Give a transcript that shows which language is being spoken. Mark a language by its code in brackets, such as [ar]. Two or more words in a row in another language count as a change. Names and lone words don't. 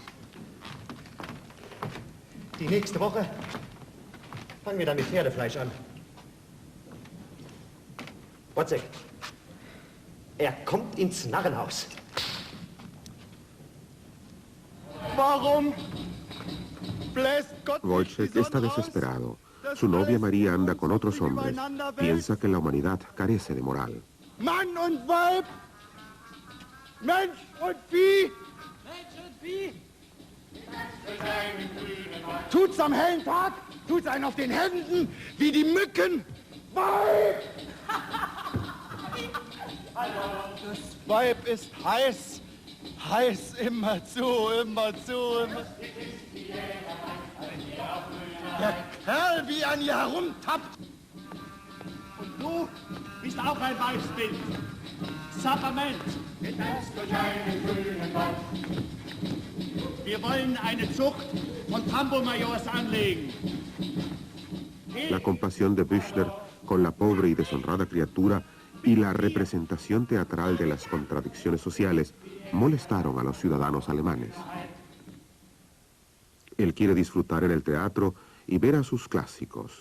[de] Die nächste Woche fangen wir dann mit Pferdefleisch an. Wozzeck, er kommt ins Narrenhaus. Warum bläst Gott [es] Wojciech está desesperado. Su novia María anda con otros hombres. Piensa que la humanidad carece de moral. [de] Mann und Weib, Mensch und Vieh. Tut's am hellen Tag, tut's einen auf den Händen, wie die Mücken. Weib! Das Weib ist heiß, heiß immer zu, immer zu, immer. Der Kerl, wie an ihr herumtappt. Und du bist auch ein Weibsbild. Sapperment. Getanzt durch einen grünen Wald. Wir wollen eine Zucht von Tambourmajors anlegen. [es] La compasión de Büchner con la pobre y deshonrada criatura y la representación teatral de las contradicciones sociales molestaron a los ciudadanos alemanes. Él quiere disfrutar en el teatro y ver a sus clásicos.